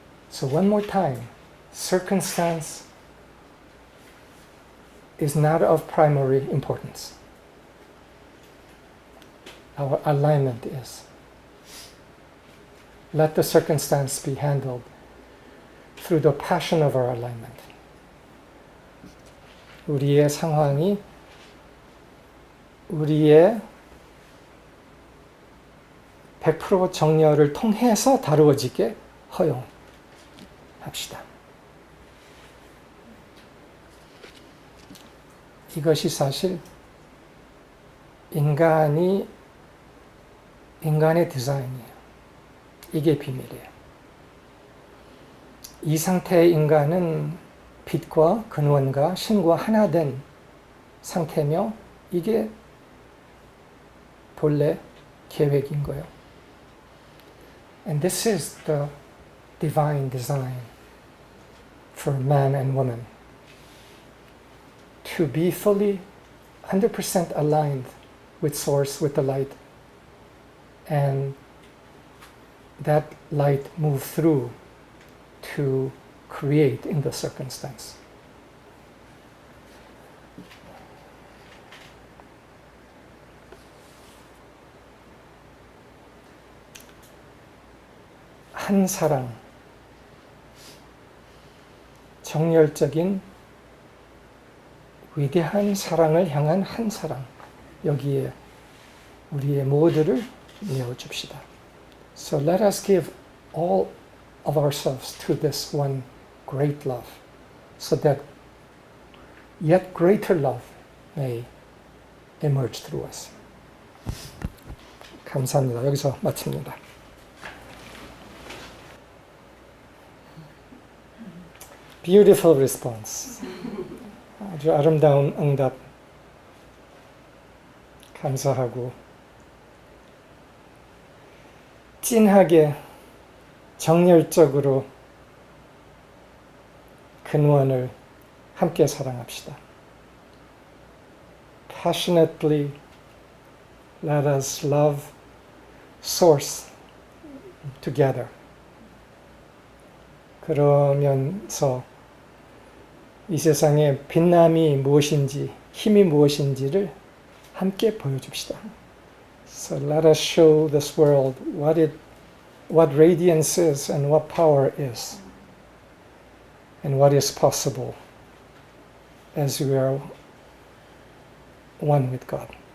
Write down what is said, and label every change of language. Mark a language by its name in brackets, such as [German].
[English] So one more time, circumstance is not of primary importance. Our alignment is. Let the circumstance be handled through the passion of our alignment. [Korean] 우리의 상황이 우리의 100% 정렬을 통해서 다루어지게 허용합시다. 이것이 사실 인간의 디자인이에요. 이게 비밀이에요. 이 상태의 인간은 빛과 근원과 신과 하나 된 상태며 이게 본래 계획인 거예요. [English] And this is the divine design for man and woman. to be fully 100% aligned with Source, with the light, and that light move through to create in the circumstance. [Korean] 한 사랑, 정열적인 위대한 사랑을 향한 한 사랑, 여기에 우리의 모두를 내어줍시다. [English] So let us give all of ourselves to this one great love, so that yet greater love may emerge through us. [Korean] 감사합니다. 여기서 마칩니다. [English] Beautiful response. [Korean] 아주 아름다운 응답. 감사하고 찐하게 정열적으로 근원을 함께 사랑합시다. [English] Passionately let us love Source together. [Korean] 그러면서 이 세상에 빛남이 무엇인지, 힘이 무엇인지를 함께 보여줍시다. [English] So let us show this world what radiance is and what power is, and what is possible as we are one with God.